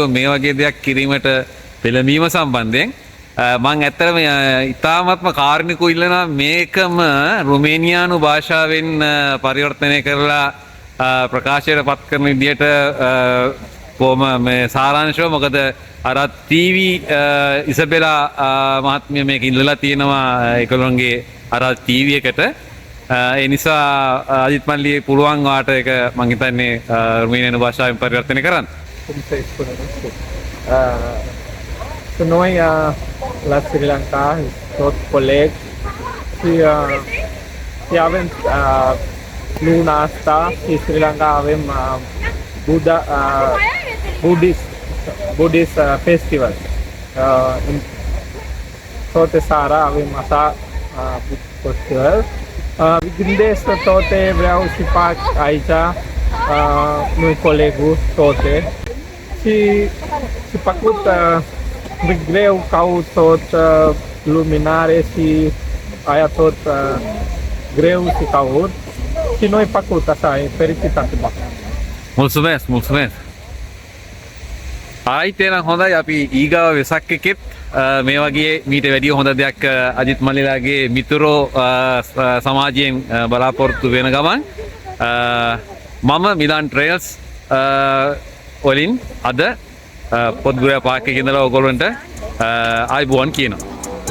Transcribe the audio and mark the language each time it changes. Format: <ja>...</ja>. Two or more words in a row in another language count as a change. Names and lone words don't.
<si>මේ වගේ දෙයක් කිරීමට පෙළඹීම සම්බන්ධයෙන් මම ඇත්තටම ඉතාමත්ම කාරුණිකව ඉල්ලනවා මේකම රුමේනියානු භාෂාවෙන් පරිවර්තනය කරලා ප්‍රකාශයට පත් කරන විදිහට කොහොම මේ සාරාංශව මොකද අර ටීවී ඉසබෙලා මහත්මිය මේක ඉල්ලලා තියෙනවා ඒගොල්ලන්ගේ අර ටීවී එකට. ඒ නිසා අජිත් මල්ලි පුළුවන් වාට ඒක මම හිතන්නේ රුමේනියානු භාෂාවෙන් පරිවර්තනය කරන්න.</si> <ro>So noi la Sri Lanka, tot colegi și avem luna asta și Sri Lanka avem</ro> <en>Buddhist festival.</en> <ro>In toate seara avem așa festival. Vi gândesc toate, vreau și fac aici, noi colegul toate și făcut greu, caut tot luminare și aia tot greu și caut și noi făcut așa, e fericit atât.</ro> <si>මුල්සුමස් ආයිතේනම් හොඳයි අපි ඊගාව වෙසක් එකෙත් මේ වගේ මීට වැඩිය හොඳ දෙයක් අජිත් මල්ලිලාගේ මිතුරෝ සමාජයෙන් බලාපොරොත්තු වෙන ගමන් මම මිලන් ට්‍රේල්ස් වලින් අද පොත්ගුරා පාක් එකේ ඉඳලා ඔයගොල්ලන්ට ආයිබෝන් කියනවා.</si>